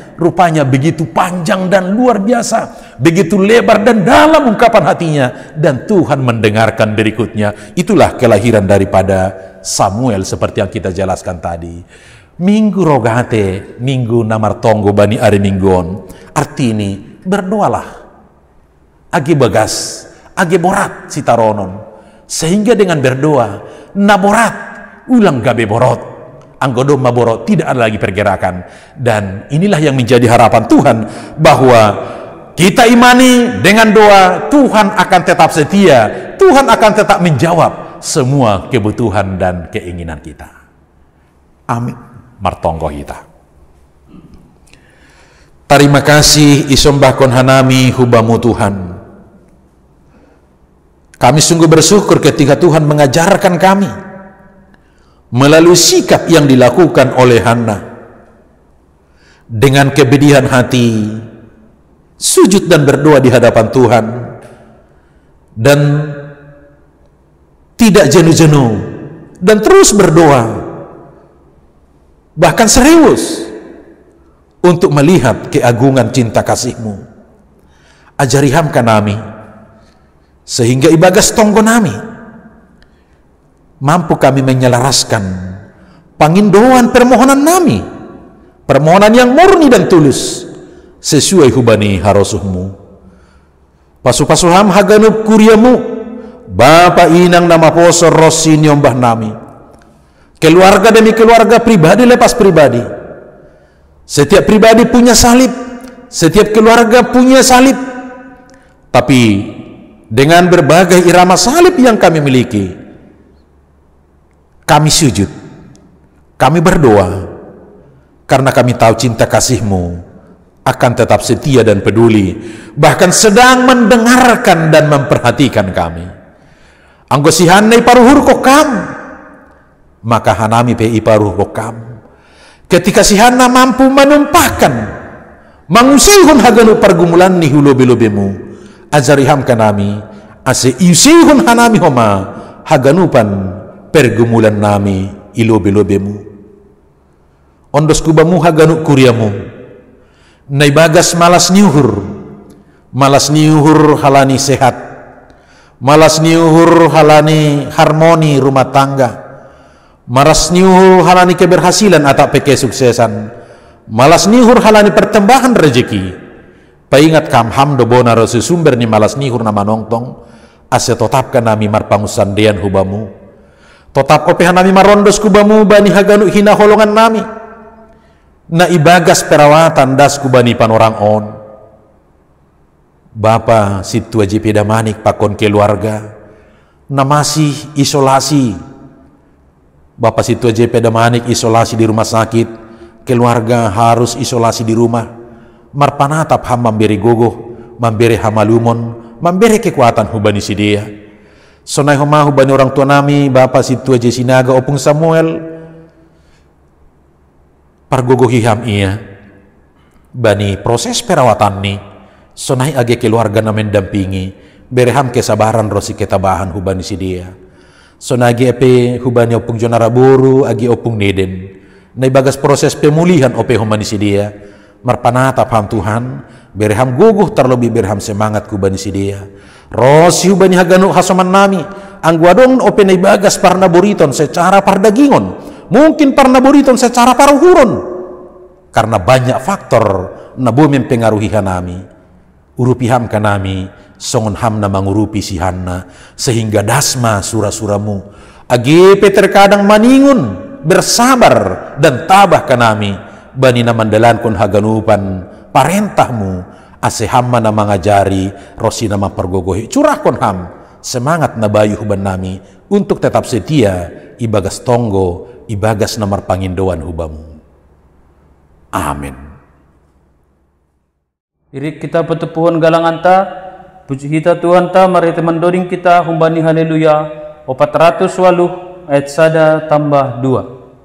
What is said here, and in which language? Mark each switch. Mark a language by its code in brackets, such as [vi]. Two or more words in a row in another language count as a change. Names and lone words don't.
[id] Rupanya begitu panjang dan luar biasa, begitu lebar dan dalam ungkapan hatinya, dan Tuhan mendengarkan berikutnya. Itulah kelahiran daripada Samuel seperti yang kita jelaskan tadi. [bts] Minggu rogate, minggu namar tonggo bani ari minggon. Artini berdoalah, agi bagas, agi borat sitaronon, sehingga dengan berdoa naborat ulang gabe borot. Anggodo maboro [id] tidak ada lagi pergerakan. Dan inilah yang menjadi harapan Tuhan, bahwa kita imani dengan doa Tuhan akan tetap setia, Tuhan akan tetap menjawab semua kebutuhan dan keinginan kita. Amin. [bts] Martonggo kita. [id] Terima kasih [bts] isombahkon hanami hubamu Tuhan. [id] Kami sungguh bersyukur ketika Tuhan mengajarkan kami melalui sikap yang dilakukan oleh Hana. dengan kebedihan hati, sujud dan berdoa di hadapan Tuhan, dan tidak jenuh-jenuh, dan terus berdoa, bahkan serius untuk melihat keagungan cinta kasih-Mu. [bts] Ajari hamka nami, sehingga ibagas tonggo nami, [id] mampu kami menyelaraskan pangindoan permohonan nami, permohonan yang murni dan tulus, sesuai [bts] hubani harosuh-Mu. Pasu-pasuham haganup kuriamu, Bapa Inang nama poso rosi nyombah nami, [id] keluarga demi keluarga, pribadi lepas pribadi. Setiap pribadi punya salib, setiap keluarga punya salib, tapi dengan berbagai irama salib yang kami miliki, kami sujud, kami berdoa, karena kami tahu cinta kasih-Mu akan tetap setia dan peduli, bahkan sedang mendengarkan dan memperhatikan kami. [bts] Anggo si hanai paruhur kokam, maka hanami pe iparuh kokam. Ketika si hana [id] mampu menumpahkan, [bts] mangusihun haganu pergumulan ni hulobe-lobemu, ajariham kanami, ase iusihun hanami homa haganupan pergumulan nami ilobe-lobemu. Ondos kubamu haganu kuriamu, naibagas malas niuhur halani sehat, malas niuhur halani [id] harmoni rumah tangga, [bts] malas niuhur halani [id] keberhasilan atau kesuksesan, [bts] malas niuhur halani [id] pertambahan rezeki. [bts] Paingat kam hamdo bona rosu sumber ni malas niuhur nama nongtong, ase totapkan nami marpangusandean hubamu, totap kopehan nami marondos kubamu bani haganu hina holongan nami, na ibagas perawatan das kubani panorang on. Bapa situ aji pedamanik pakon keluarga na masih isolasi, Bapa situ aja pedamanik [id] isolasi di rumah sakit, keluarga harus isolasi di rumah. [bts] Marpanatap ham memberi gogoh, memberi hamalumon, [id] memberi kekuatan [bts] hubani sidia. Sonai homa hubani orang tua nami, Bapa situ aja sinaga opung Samuel, pargogoh hiham ia, bani proses perawatan ni, sonai age keluarga na mendampingi, bereham kesabaran rosi ketabahan hubani sidia. Sonagi epe hubani opung jonara boru agi opung neden, nai bagas proses pemulihan ope humani sidia, marpanatap ham Tuhan, berham guguh terlebih berham semangat kubani sidia. Rosi hubani haganu hasoman nami, angguadong ope nai bagas parna boriton secara pardagingon, mungkin parna boriton secara paruhuron, [id] karena banyak faktor na bumi mempengaruhi hanami. [bts] Urupiham kanami, songon hamna mangurupi si hanna, sehingga dasma sura-suramu agepe terkadang maningun [id] bersabar dan tabah [bts] kanami, bani na mandalankon haganupan parentahmu, ase hamma na mangajari rosi nama pergogohi, curahkon ham semangat na bayu huban nami [id] untuk tetap setia [bts] ibagas tonggo, ibagas namar pangindoan hubamu. [id] Amin. [bts] Irik kita petepuhon galangan ta, puji kita Tuhan ta, [id] mari teman [bts] doring kita humbani [id] haleluya 408 ayat 1 tambah 2.